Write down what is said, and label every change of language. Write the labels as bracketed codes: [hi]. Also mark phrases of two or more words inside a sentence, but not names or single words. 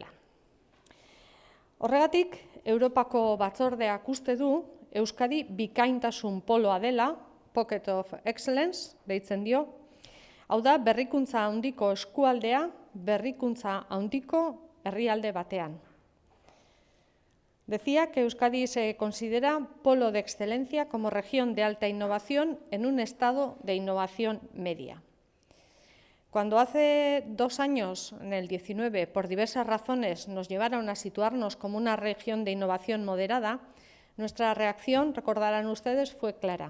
[eu] Horregatik, Europako Batzordeak uste du Euskadi bikaintasun poloa dela, [en] Pocket of Excellence, [eu] deitzen dio. Hau da, berrikuntza handiko eskualdea, berrikuntza handiko herrialde batean. [es] Decía que Euskadi se considera polo de excelencia como región de alta innovación en un estado de innovación media. Cuando hace 2 años, en el 19, por diversas razones nos llevaron a situarnos como una región de innovación moderada, nuestra reacción, recordarán ustedes, fue clara.